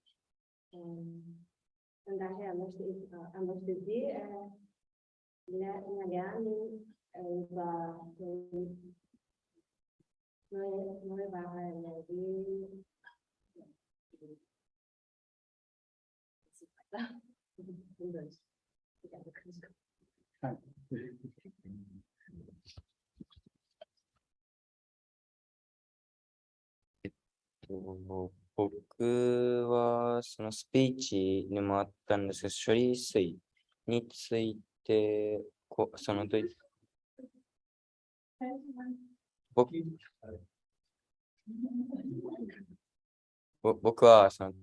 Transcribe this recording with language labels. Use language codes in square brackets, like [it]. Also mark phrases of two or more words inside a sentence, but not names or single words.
[de] Von daher möchte sie lernen über erneuerbare Energie. [ja] はい。僕はそのスピーチにもあったんですけど、処理水について、その僕はその